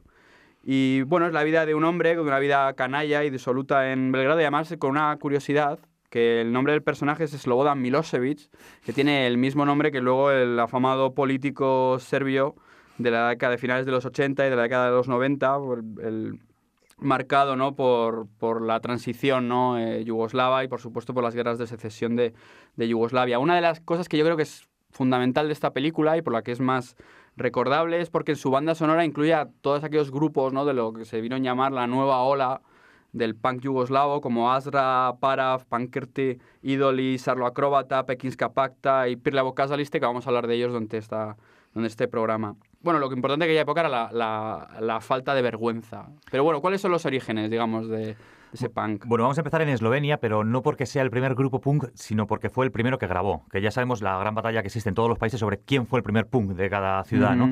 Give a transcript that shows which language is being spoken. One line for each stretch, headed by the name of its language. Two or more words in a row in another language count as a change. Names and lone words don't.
Spanish: Y bueno, es la vida de un hombre con una vida canalla y disoluta en Belgrado, y además con una curiosidad, que el nombre del personaje es Slobodan Milosevic, que tiene el mismo nombre que luego el afamado político serbio de la década de finales de los 80 y de la década de los 90, el marcado, ¿no?, por la transición, ¿no?, yugoslava, y por supuesto por las guerras de secesión de Yugoslavia. Una de las cosas que yo creo que es fundamental de esta película y por la que es más recordable es porque en su banda sonora incluye a todos aquellos grupos, ¿no?, de lo que se vino a llamar la nueva ola del punk yugoslavo, como Azra, Parav, Pankrti, Idoli, Sarlo Acróbata, Pekinska Pakta y Pirlavo Kazaliste, que vamos a hablar de ellos donde este programa. Bueno, lo que importante de aquella época era la falta de vergüenza. Pero bueno, ¿cuáles son los orígenes, digamos, de ese punk? Bueno, vamos a empezar en Eslovenia, pero no porque sea el primer grupo punk, sino porque fue el primero que grabó. Que ya sabemos la gran batalla que existe en todos los países sobre quién fue el primer punk de cada ciudad, ¿no?